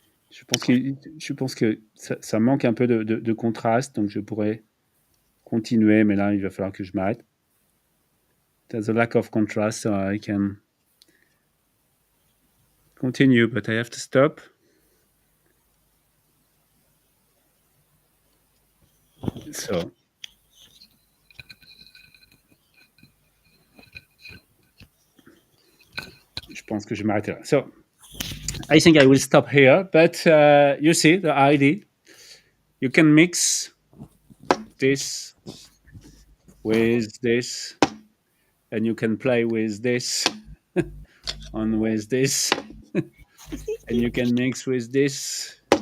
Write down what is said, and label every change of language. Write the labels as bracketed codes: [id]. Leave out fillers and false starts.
[fr] Je pense que ça manque un peu de contraste, donc je pourrais continuer, mais là, il va falloir que je m'arrête. [en] There's a lack of contrast, so I can continue, but I have to stop. [fr] So, je pense que je vais m'arrêter là. [en] So, I think I will stop here, but you see the idea. You can mix this with this, and you can play with this and with this, and you can mix with this.